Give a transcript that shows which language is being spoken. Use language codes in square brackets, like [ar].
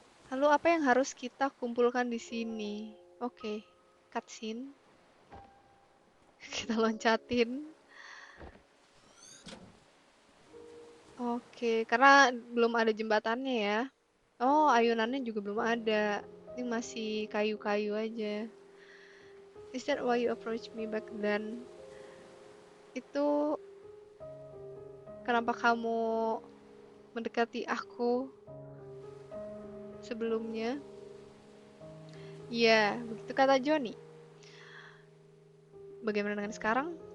[id] Lalu apa yang harus kita kumpulkan di sini? Oke, cutscene. Kita loncatin. Oke, karena belum ada jembatannya ya. Oh, ayunannya juga belum ada. Ini masih kayu-kayu aja. [en] Is that why you approached me back then? [id] Itu kenapa kamu mendekati aku sebelumnya? Iya, begitu kata Johnny. Bagaimana dengan sekarang?